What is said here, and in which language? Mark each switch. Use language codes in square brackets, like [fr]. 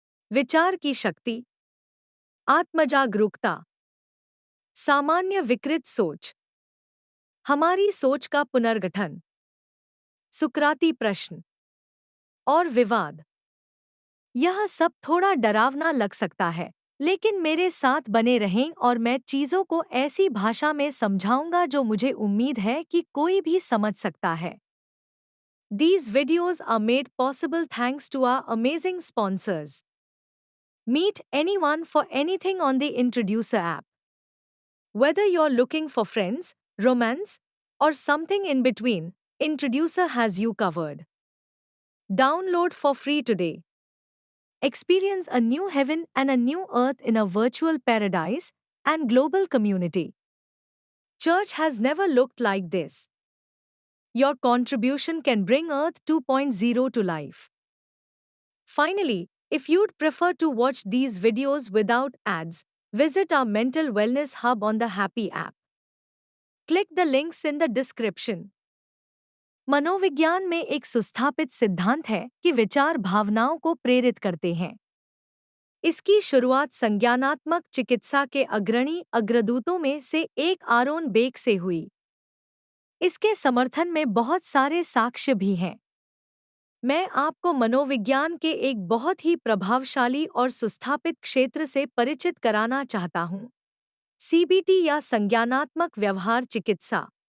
[hi] विचार की शक्ति, आत्मजागरूकता, सामान्य विकृत सोच, हमारी सोच का पुनर्गठन, सुकराती प्रश्न और विवाद। यह सब थोड़ा डरावना लग सकता है, लेकिन मेरे साथ बने रहें और मैं चीज़ों को ऐसी भाषा में समझाऊंगा जो मुझे उम्मीद है कि कोई भी समझ सकता है। [en] These videos are made possible thanks to our amazing sponsors. Meet anyone for anything on the Introducer app. Whether you're looking for friends, romance, or something in between, Introducer has you covered. Download for free today. Experience a new heaven and a new earth in a virtual paradise and global community. Church has never looked like this. Your contribution can bring Earth 2.0 to life. Finally, if you'd prefer to watch these videos without ads, visit our mental wellness hub on the Happy app. Click the links in the description. [hi] मनोविज्ञान में एक सुस्थापित सिद्धांत है कि विचार भावनाओं को प्रेरित करते हैं। इसकी शुरुआत संज्ञानात्मक चिकित्सा के अग्रणी अग्रदूतों में से एक आरोन बेक से हुई। इसके समर्थन में बहुत सारे साक्ष्य भी हैं। मैं आपको मनोविज्ञान के एक बहुत ही प्रभावशाली और सुस्थापित क्षेत्र से परिचित कराना चाहता हूँ, सीबीटी या संज्ञानात्मक व्यवहार चिकित्सा।